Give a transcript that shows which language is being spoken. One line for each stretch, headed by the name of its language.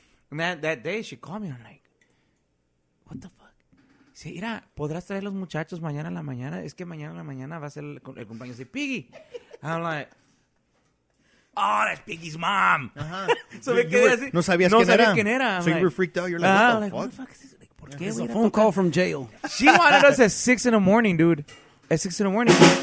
English: And that day she called me. I'm like, what the fuck?
Spanish: Sí, mira, ¿podrás traer los muchachos mañana en la mañana? Es que mañana en la mañana va a ser el cumpleaños de Piggy.
English: I'm like, oh, that's Piggy's mom.
Spanish: So me quedé así. No sabía quién era.
English: So you were freaked out. You're like, what the fuck?
Spanish: Like, ¿por qué?
English: It's a phone call from jail. She wanted us at 6 in the morning, dude. At 6 in the morning.